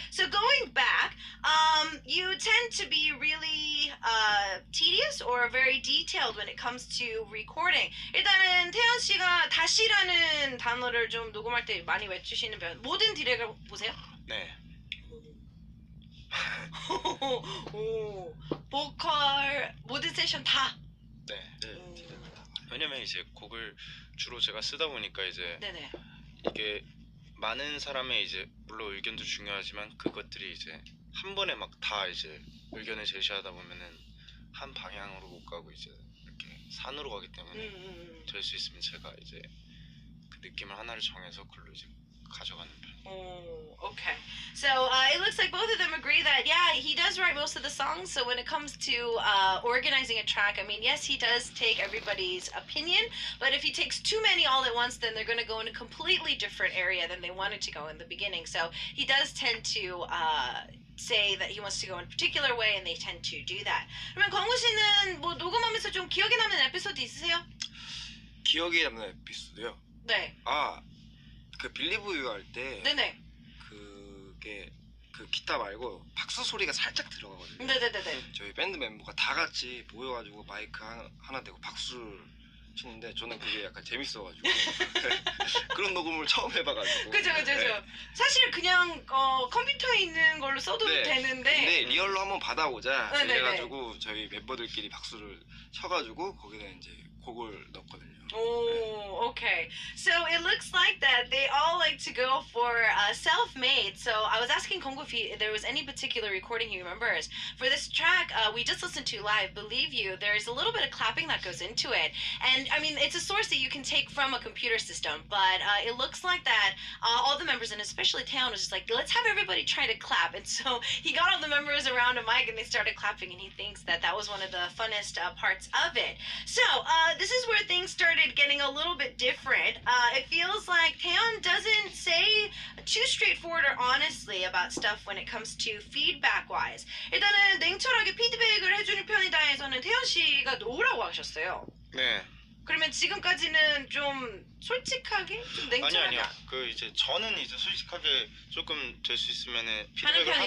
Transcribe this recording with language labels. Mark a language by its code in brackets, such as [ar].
[en] So going back, you tend to be really tedious or very detailed when it comes to recording. [ko] 일단은 태연 씨가 다시라는 단어를 좀 녹음할 때 많이 외치시는 편. 모든 디렉을 보세요. 네. 오, 보컬 모든 세션 다. 네. 왜냐면 이제 곡을 주로 제가 쓰다 보니까 이제 네네. 이게 많은 사람의 이제 물론 의견도 중요하지만 그것들이 이제 한 번에 막 다 이제 의견을 제시하다 보면은 한 방향으로 못 가고 이제 이렇게 산으로 가기 때문에 될 수 있으면 제가 이제 그 느낌을 하나를 정해서 그걸로 이제 가져가는 편. [en] Oh, okay. So it looks like both of them agree that yeah, he does write most of the songs. So when it comes to organizing a track, I mean, yes, he does take everybody's opinion, but if he takes too many all at once, then they're going to go in a completely different area than they wanted to go in the beginning. So he does tend to say that he wants to go in a particular way, and they tend to do that. [ko] 그러면 광우 씨는 뭐 녹음하면서 좀 기억에 남는 에피소드 있으세요? 기억에 남는 에피소드요? 네. 그 빌리브 유 할 때 네네. 그게 그 기타 말고 박수 소리가 살짝 들어가거든요. 네네네네. 저희 밴드 멤버가 다 같이 모여가지고 마이크 하나 대고 박수를 치는데 저는 그게 약간 재밌어가지고 그런 녹음을 처음 해봐가지고. 그죠. 사실 그냥 컴퓨터에 있는 걸로 써도 되는데. 근데 리얼로 한번 받아보자. 네네네. 그래가지고 저희 멤버들끼리 박수를 쳐가지고 거기다 이제 곡을 넣었거든요. [en] Oh, okay. So it looks like that they all like to go for self-made. So I was asking Kongo if there was any particular recording he remembers. For this track, we just listened to live, Believe You, there's a little bit of clapping that goes into it. And I mean, it's a source that you can take from a computer system, but it looks like that all the members, and especially Taeyeon, was just like, let's have everybody try to clap. And so he got all the members around a mic and they started clapping, and he thinks that that was one of the funnest parts of it. So this is where things started getting a little bit different. It feels like Taeyeon doesn't say too straightforward or honestly about stuff when it comes to feedback-wise. [ko] 일단은 냉철하게 피드백을 해주는 편이다에서는 태연 씨가 노라고 하셨어요. 네. 그러면 지금까지는 좀 솔직하게 좀 냉철하게 아니요. 그 이제 저는 이제 솔직하게 조금 될 수 있으면은 피드백을 하는